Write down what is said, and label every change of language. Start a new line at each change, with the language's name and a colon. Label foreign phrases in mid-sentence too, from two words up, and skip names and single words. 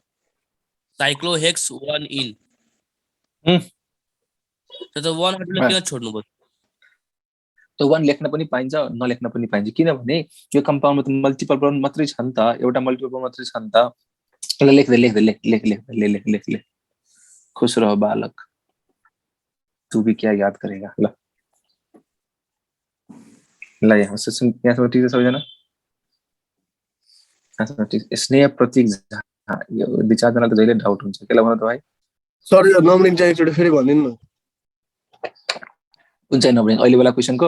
Nepali: साइक्लोहेक्स 1 in तो 1 हटले किन छोड्नु भयो त 1 लेख्न पनि पाइन्छ नलेख्न पनि पाइन्छ किनभने यो कम्पाउन्डमा त मल्टिपल बन्ड मात्रै छ नि त एउटा मल्टिपल बन्ड मात्रै छ नि त ल लेख
Hindi: खुश रहो बालक तू भी क्या याद करेगा
Nepali: ल ल यहाँसम्म ठिक छ सबैजना? यहाँसम्म ठिक। स्नेह प्रतीक झा, यो दुई चारजना त जहिले डाउट हुन्छ, केलाई भन त भाइ? सर यो नम्बरिङ चाहिँ एकचोटि फेरि भनिदिनु न। कुन चाहिँ नम्बरिङ? अहिले बेला क्वेसनको